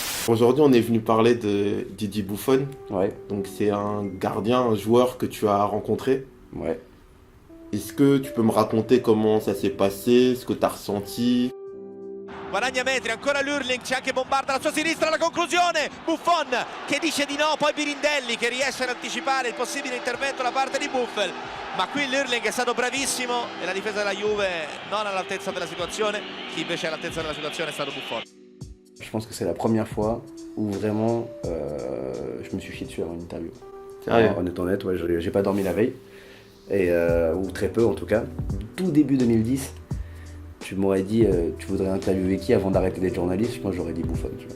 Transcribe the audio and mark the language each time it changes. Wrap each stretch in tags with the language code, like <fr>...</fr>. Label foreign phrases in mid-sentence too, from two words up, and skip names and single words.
<fr>Aujourd'hui, on est venu parler de Didier Buffon. Ouais, Donc, c'est un gardien, un joueur que tu as rencontré. ouais. Est-ce que tu peux me raconter comment ça s'est passé, ce que tu as ressenti?</fr> <it>Guadagna metri, ancora l'Hurling, c'è anche Bombarda alla sua sinistra, la conclusione, Buffon che dice di no, poi Birindelli che riesce ad anticipare il possibile intervento da parte di Buffel, ma qui l'Hurling è stato bravissimo e la difesa della Juve non all'altezza della situazione, chi invece è all'altezza della situazione è stato Buffon.</it> <fr>Je pense que c'est la première fois où vraiment je me suis chié dessus avant une interview. Sérieux? En étant honnête, ouais, j'ai pas dormi la veille, ou très peu en tout cas. Tout début 2010, tu m'aurais dit tu voudrais interviewer qui avant d'arrêter d'être journaliste, moi j'aurais dit Buffon, tu vois.</fr>